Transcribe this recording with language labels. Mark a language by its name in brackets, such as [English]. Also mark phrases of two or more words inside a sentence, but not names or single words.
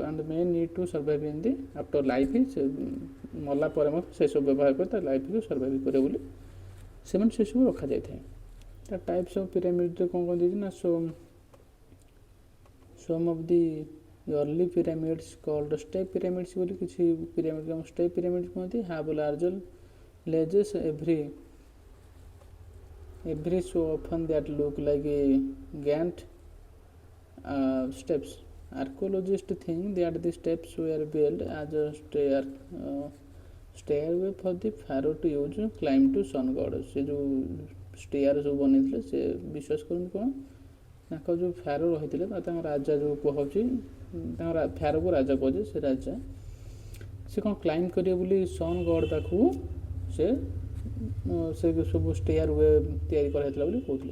[English] and may need to survive in the afterlife. [Odia] ସେ ମଲା ପରେ ମଧ୍ୟ ସେସବୁ ବ୍ୟବହାର କରି ତା ଲାଇଫ୍କୁ ସର୍ଭାଇଭ୍ କରିବ ବୋଲି ସେମାନେ ସେସବୁ ରଖାଯାଇଥାଏ। ତା [English] types of [Odia] ପିରାମିଡ଼ରେ କ'ଣ କ'ଣ ଦେଇଛି ନା, [English] some of the early pyramids called step pyramids [Odia] ବୋଲି କିଛି ପିରାମିଡ୍ [English] step pyramid [Odia] କୁହନ୍ତି। [English] have larger ledges every so often that look like a Gantt steps. Archaeologists think that the steps were built as a stairway for the pharaoh to use climb to sun god. [Hindi] से जो [Odia] ଷ୍ଟେୟାର ସବୁ ବନେଇଥିଲେ ସେ ବିଶ୍ୱାସ କରନ୍ତି କ'ଣ ତାଙ୍କ ଯେଉଁ ଫ୍ୟାରୋ ରହିଥିଲେ ତାଙ୍କ ରାଜା ଯେଉଁ କୁହାଉଛି ତାଙ୍କ ଫ୍ୟାରୋକୁ ରାଜା କୁହାଯାଏ ସେ ରାଜା ସେ କ'ଣ କ୍ଲାଇମ୍ବ କରିବେ ବୋଲି [English] sun god [Odia] ପାଖକୁ ସେ ସବୁ ଷ୍ଟେୟାର ୱେ ତିଆରି କରାଯାଇଥିଲା ବୋଲି କହୁଥିଲେ।